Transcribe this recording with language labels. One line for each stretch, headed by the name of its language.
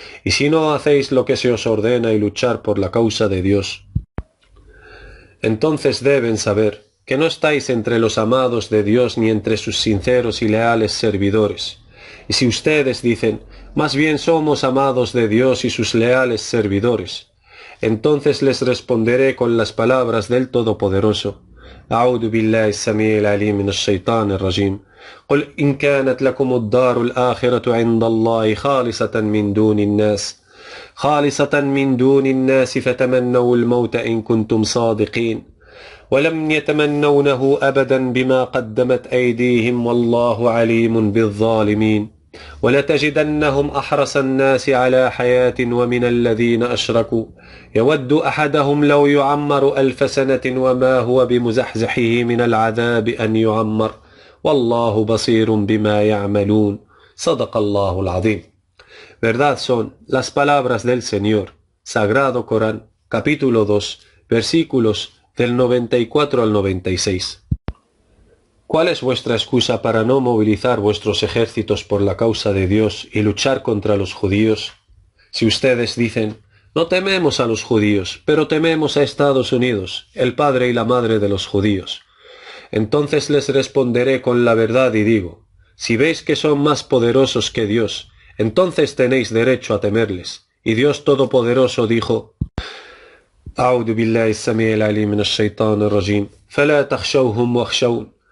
Spanish: Y si no hacéis lo que se os ordena y luchar por la causa de Dios, entonces deben saber que no estáis entre los amados de Dios ni entre sus sinceros y leales servidores. Y si ustedes dicen, más bien somos amados de Dios y sus leales servidores, entonces les responderé con las palabras del Todopoderoso.
Arabic: أعوذ بالله السميع العليم من الشيطان الرجيم قل إن كانت لكم الدار الآخرة عند الله خالصة من دون الناس فتمنوا الموت إن كنتم صادقين ولم يتمنونه أبدا بما قدمت أيديهم والله عليم بالظالمين ولتجدنهم أحرص الناس على حياة ومن الذين أشركوا يود أحدهم لو يعمر 1000 سنة وما هو بمزحزحه من العذاب أن يعمر والله بصير بما يعملون صدق الله العظيم.
Spanish: Verdad son las palabras del Señor. Sagrado Corán, capítulo 2, versículos del 94 al 96. ¿Cuál es vuestra excusa para no movilizar vuestros ejércitos por la causa de Dios y luchar contra los judíos? Si ustedes dicen, no tememos a los judíos, pero tememos a Estados Unidos, el padre y la madre de los judíos, entonces les responderé con la verdad y digo, si veis que son más poderosos que Dios, entonces tenéis derecho a temerles. Y Dios Todopoderoso dijo,
Arabic: أعوذ بالله السميع العليم من الشيطان الرجيم فلا تخشوهم واخشون